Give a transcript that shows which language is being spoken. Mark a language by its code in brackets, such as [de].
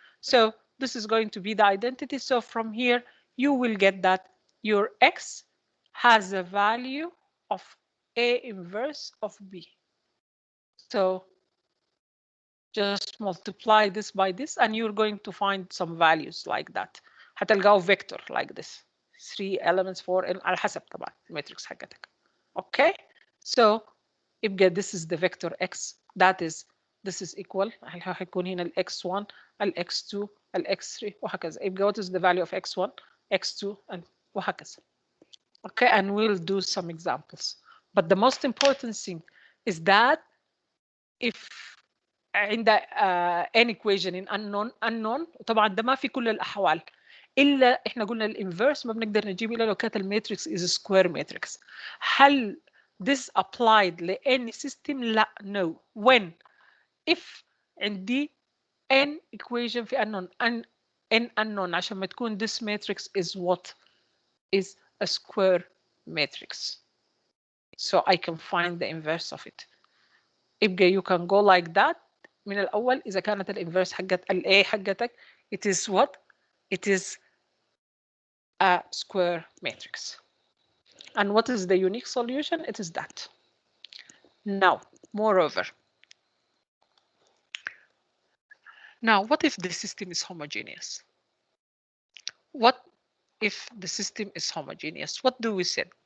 [en] So this is going to be the identity. So from here you will get that your x has a value of A inverse of B. So just multiply this by this and you're going to find some values like that. هتلقاه vector like this. [ar] 3 elements 4 على حسب طبعا الماتريكس حقتك. [en] Okay? So يبقى this is the vector x. That is this is equal. [ar] هيكون هنا ال x1 ال x2 ال x3 وهكذا. [en] يبقى what is the value of x1 x2 and وهكذا. Okay, and we'll do some examples. [ar] But the most important thing is that if عند n equation in unknown طبعا ده ما في كل الاحوال الا احنا قلنا الانفيرس ما بنقدر نجيب الا لو كانت الماتريكس is a square matrix. [en] هل this applied ل any system؟ لا no. when if عندي n equation في unknown n unknown عشان ما تكون this matrix is what is a square matrix, so I can find the inverse of it. يبقى you can go like that من الأول. [ar] إذا كانت الانفيرس حقت ال A حقتك it is what? [en] It is a square matrix. And what is the unique solution? It is that. Now, moreover, now what if the system is homogeneous? What if the system is homogeneous? What do we say?